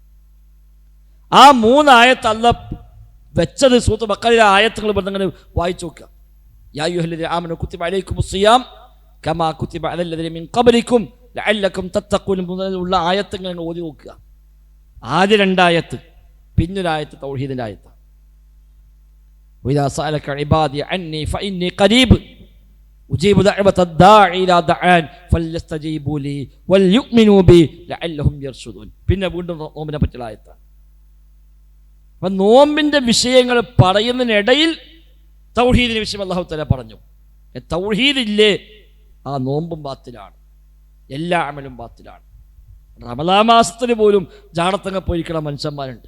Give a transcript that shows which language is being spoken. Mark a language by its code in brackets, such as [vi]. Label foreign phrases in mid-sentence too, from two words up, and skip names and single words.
[ml] ആ 3 ആയത്ത് അല്ലാഹ് വെച്ചത് സൂറത്തുൽ ബഖറയിലെ ആയത്തുകൾ ബന്ധങ്ങൾ വായിച്ചു നോക്കുക. [ar] يا أيها الذين آمنوا كتب عليكم الصيام كما كتب على الذين من قبلكم لعلكم تتقون [ml] മുതലുള്ള ആയത്തുകൾ ഓതി നോക്കുക. ആദ്യ 2 ആയത്ത്, പിന്നൊരായത്ത് തൗഹീദിൻ്റെ ആയത്ത്. [ar] وإذا سألك عبادي عني فإني قريب أجيب دعوة الداعي إذا دعان فليستجيبوا لي وليؤمنوا بي لعلهم يرشدون. [ml] പിന്നെ വീണ്ടും നോമ്പിനെ പറ്റിയുള്ള ആയത്താണ്. അപ്പം നോമ്പിൻ്റെ വിഷയങ്ങൾ പറയുന്നതിനിടയിൽ തൗഹീദിൻ്റെ വിഷയം അല്ലാഹു തആല പറഞ്ഞു. തൗഹീദില്ലേ ആ നോമ്പും ബാത്തിലാണ്, എല്ലാ അമലും ബാത്തിലാണ്. റമളാൻ മാസത്തിന് പോലും ജാടത്തങ്ങ പോയിരിക്കണ മനുഷ്യന്മാരുണ്ട്.